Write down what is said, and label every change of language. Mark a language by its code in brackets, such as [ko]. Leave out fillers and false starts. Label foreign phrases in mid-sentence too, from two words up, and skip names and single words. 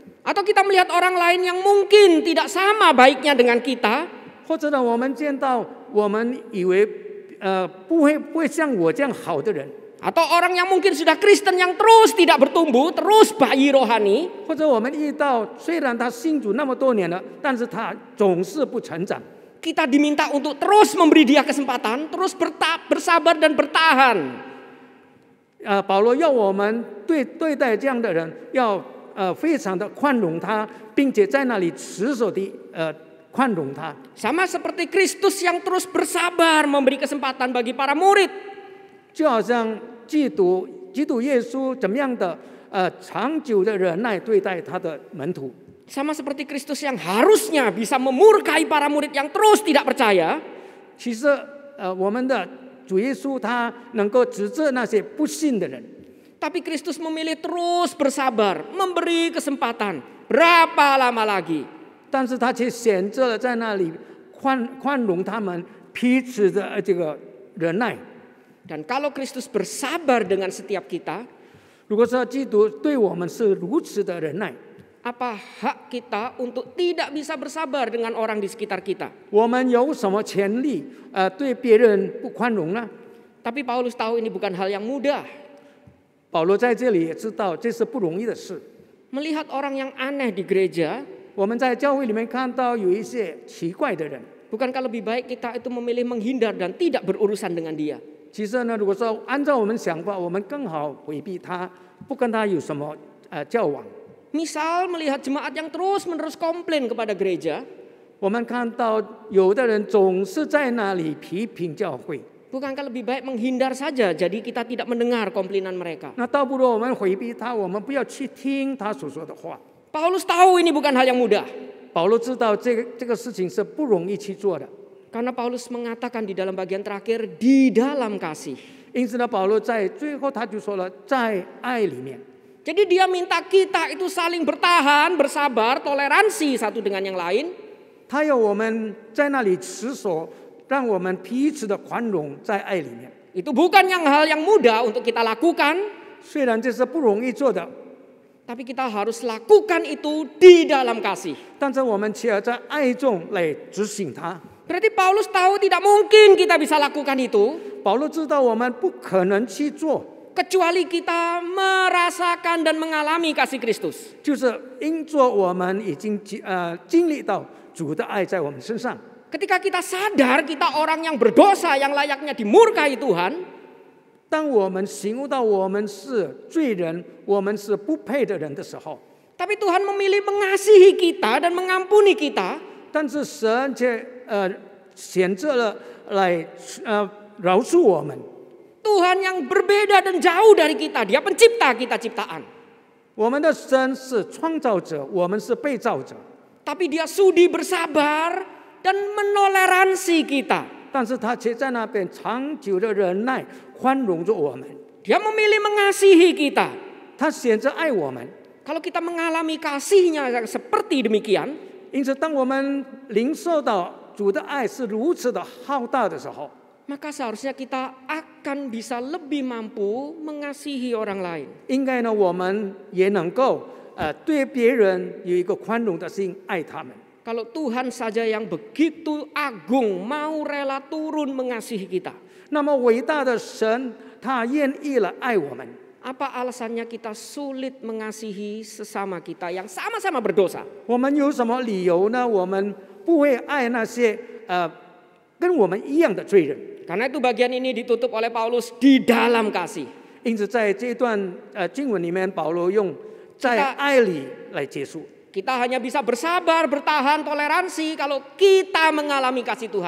[id] atau kita melihat orang lain yang mungkin tidak sama baiknya dengan kita, [zh] 或者呢，我们见到我们以为不会像我这样好的人， [id] atau orang yang mungkin sudah Kristen yang terus tidak bertumbuh, terus bayi rohani, [zh] 或者我们遇到虽然他信主那么多年了，但是他总是不成长， [id] kita diminta untuk terus memberi dia kesempatan, terus bersabar dan bertahan. [zh] 保罗要我们对待这样的人，要非常的宽容他，并且在那里持守的宽容他。 [id] Sama seperti Kristus yang terus bersabar memberi kesempatan bagi para murid. [zh] 就好像基督耶稣怎么样的长久的忍耐对待他的门徒。 [id] Sama seperti Kristus yang harusnya bisa memurkai para murid yang terus tidak percaya. [zh] 其实我们的主耶稣他能够指责那些不信的人， [id] Tapi Kristus memilih terus bersabar, memberi kesempatan. Berapa lama lagi? [zh] 但是他却选择了在那里宽容他们彼此的这个忍耐。 [id] Dan kalau Kristus bersabar dengan setiap kita, [zh] 如果说基督对我们是如此的忍耐， [id] apa hak kita untuk tidak bisa bersabar dengan orang di sekitar kita? [zh] 我们有什么权利对别人不宽容呢？ [id] Tapi Paulus tahu ini bukan hal yang mudah. [zh] 保罗在这里也知道这是不容易的事。 [id] Melihat orang yang aneh di gereja, [zh] 我们在教会里面看到有一些奇怪的人， [id] bukankah lebih baik kita itu memilih menghindar dan tidak berurusan dengan dia? [zh] 其实呢，如果说按照我们想法，我们更好回避他，不跟他有什么交往。 [id] Misal melihat jemaat yang terus-menerus komplain kepada gereja, [zh] 我们看到有的人总是在那里批评教会， [id] bukankah lebih baik menghindar saja jadi kita tidak mendengar komplainan mereka? [zh] 那倒不如我们回避他，我们不要去听他所说的话。 [id] Paulus tahu ini bukan hal yang mudah. [zh] 保罗知道这个事情是不容易去做的， [id] Karena Paulus mengatakan di dalam bagian terakhir, di dalam kasih. [zh] 因此呢，保罗在最后他就说了，在爱里面。 [id] Jadi dia minta kita itu saling bertahan, bersabar, toleransi satu dengan yang lain. [zh] 他要我们在那里持守，让我们彼此的宽容在爱里面。 [id] Itu bukan hal yang mudah untuk kita lakukan, [zh] 虽然这是不容易做的， [id] tapi kita harus lakukan itu di dalam kasih. [zh] 但是我们却要在爱中来执行它。 [id] Berarti Paulus tahu tidak mungkin kita bisa lakukan itu, [zh] 保罗知道我们不可能去做， [id] kecuali kita merasakan dan mengalami kasih Kristus. [zh] 就是因着我们已经经历到主的爱在我们身上。 [id] Ketika kita sadar kita orang yang berdosa yang layaknya dimurkai Tuhan, [zh] 当我们醒悟到我们是罪人，我们是不配的人的时候， [id] tapi Tuhan memilih mengasihi kita dan mengampuni kita. [zh] 但是神却选择了来饶恕我们。 [id] Tuhan yang berbeda dan jauh dari kita, Dia pencipta kita ciptaan. [zh] 我们的神是创造者，我们是被造者， [id] Tapi Dia sudi bersabar dan menoleransi kita. [zh] 但是他却在那边长久的忍耐、宽容着我们。 [id] Dia memilih mengasihi kita. [zh] 他选择爱我们， [id] Kalau kita mengalami kasih-Nya yang seperti demikian, [zh] 因此当我们领受到主的爱是如此的浩大的时候， [id] maka seharusnya kita akan bisa lebih mampu mengasihi orang lain. [zh] 应该呢，我们也能够对别人有一个宽容的心，爱他们。 [id] Kalau Tuhan saja yang begitu agung mau rela turun mengasihi kita, [zh] 那么伟大的神，他愿意了爱我们。 [id] apa alasannya kita sulit mengasihi sesama kita yang sama-sama berdosa? [zh] 我们有什么理由呢？我们不会爱那些跟我们一样的罪人。 [id] Karena itu bagian ini ditutup oleh Paulus di dalam kasih. [zh] 因此在这段经文里面，保罗用在爱里来结束。 [id] Kita hanya bisa bersabar, bertahan, toleransi kalau kita mengalami kasih Tuhan.